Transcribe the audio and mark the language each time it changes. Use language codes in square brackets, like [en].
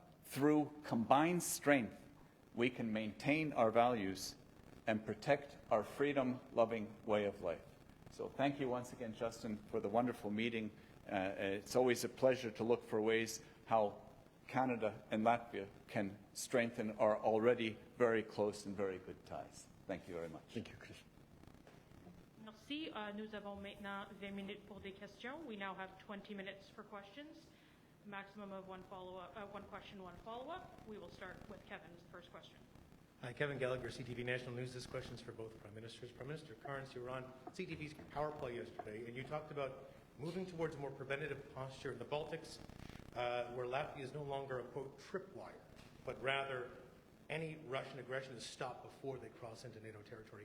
[en] Through combined strength, we can maintain our values and protect our freedom-loving way of life. So thank you once again, Justin, for the wonderful meeting. It's always a pleasure to look for ways how Canada and Latvia can strengthen our already very close and very good ties. Thank you very much. Thank you, Chris. [fr] Merci. Nous avons maintenant 20 minutes pour des questions. [en] We now have 20 minutes for questions. Maximum of one question, one follow-up. We will start with Kevin's first question. Hi, Kevin Gallagher, CTV National News. This question is for both Prime Ministers. Prime Minister Karins, you were on CTV's Power Play yesterday, and you talked about moving towards a more preventative posture in the Baltics, where Latvia is no longer a, quote, tripwire, but rather any Russian aggression is stopped before they cross into NATO territory.